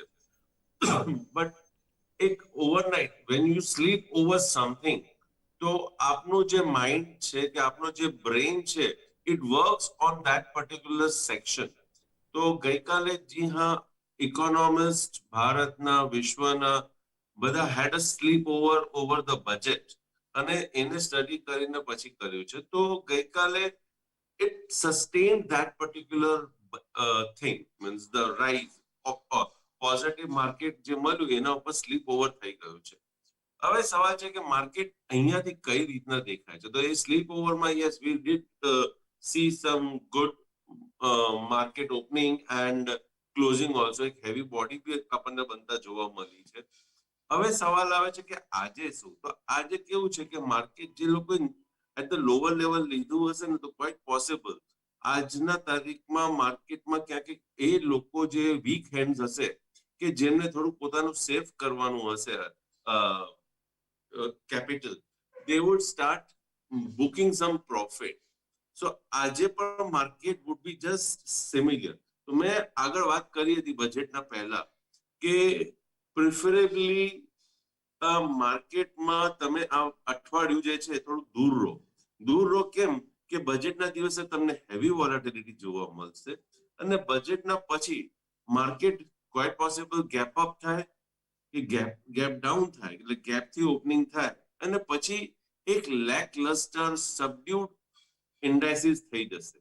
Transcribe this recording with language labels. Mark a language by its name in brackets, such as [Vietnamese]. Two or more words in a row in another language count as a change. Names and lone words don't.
[English] But એક overnight when you sleep over something, [Gujarati] તો આપનું જે માઇન્ડ છે કે આપનો જે બ્રેઇન છે, [English] it works on that particular section. [Gujarati] તો ગઈકાલે જી હા, ઇકોનોમિસ્ટ ભારતના, વિશ્વના બધા [English] had a sleep over the budget [Gujarati] અને એને સ્ટડી કરીને પછી કર્યું છે. તો ગઈકાલે [English] it sustained that particular thing, means the rise of positive market [Gujarati] જે મળ્યું એના ઉપર [English] sleep over [Gujarati] થઈ ગયું છે. હવે સવાલ છે કે માર્કેટ અહીંયાથી કઈ રીતના દેખાય છે. તો એ [English] sleep overમાં yes we did see some good market opening and closing also. [Gujarati] એક [English] heavy body [Gujarati] બી આપણને બનતા જોવા મળી છે. હવે સવાલ આવે છે કે આજે શું. તો આજે કેવું છે કે માર્કેટ જે લોકો [English] at the lower level [Gujarati] લીધું હશે ને, તો [English] quite possible [Gujarati] આજના તારીખમાં માર્કેટમાં ક્યાંક એ લોકો જે [English] weak hand [Gujarati] હશે, કે જેમને થોડું પોતાનું સેફ કરવાનું હશે [English] capital, they would start booking some profit. So [Gujarati] આજે પણ [English] માર્કેટ would be just similar. [Gujarati] તો મેં આગળ વાત કરી હતી બજેટના પહેલા કે પ્રિફરેબલી માર્કેટમાં તમે આ અઠવાડિયું જે છે થોડું દૂર રહો. કેમ કે બજેટના દિવસે તમને [English] heavy volatility [Gujarati] જોવા મળશે અને બજેટના પછી માર્કેટ [English] quite possible gap up [Gujarati] થાય કે [English] gap down [Gujarati] થાય, એટલે ગેપથી ઓપનિંગ થાય અને પછી એક [English] lackluster subdued indices [Gujarati] થઈ જશે.